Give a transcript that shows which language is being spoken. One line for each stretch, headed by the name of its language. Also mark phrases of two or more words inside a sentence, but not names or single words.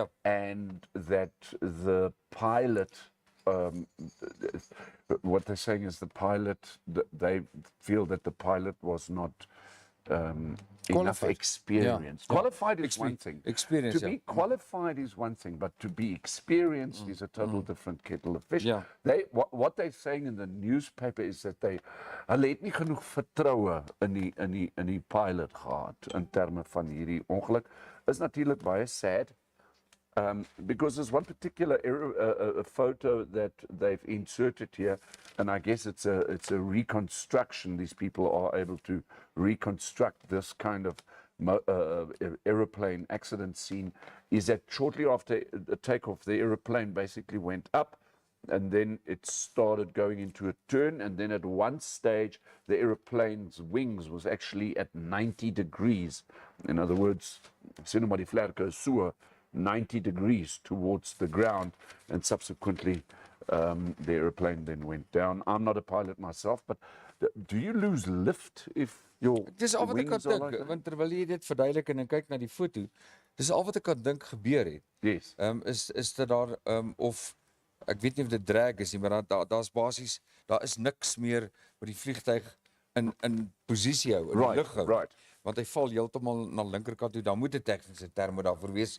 English: and that the pilot, what they're saying is the pilot, they feel that the pilot was not enough Qualified. experience. Yeah. Qualified is one thing. Experience, To
Afrikaans: ja.
English: be qualified is one thing, but to be experienced is a total different kettle of fish. Yeah. What they're saying in the newspaper is that
Afrikaans: hulle het nie genoeg vertroue in die pilot gehad in terme van hierdie ongeluk. Is natuurlik baie sad.
English: Because there's one particular a photo that they've inserted here, and I guess it's a reconstruction. These people are able to reconstruct this kind of aeroplane accident scene. Is that shortly after the takeoff, the aeroplane basically went up, and then it started going into a turn, and then at one stage, the aeroplane's wings was actually at 90 degrees. In other words,
Afrikaans: sien maar die vlerke so
English: 90 degrees towards the ground, and subsequently the aeroplane then went down. I'm not a pilot myself, but do you lose lift if your
Afrikaans: Dis al wat ek kan
English: wings are
Afrikaans: dink,
English: like that?
Afrikaans: want terwyl jy dit verduidelik en kyk na die foto, dis al wat ek kan dink gebeur het.
English: Yes.
Afrikaans: Is dit daar of ek weet nie of dit drag is nie, maar daar's basies daar is niks meer wat die vliegtyg in posisie hou, in die lug hou.
English: right.
Afrikaans: Want hy val heeltemal na linkerkant toe. Dan moet 'n tegniese terme daarvoor wees.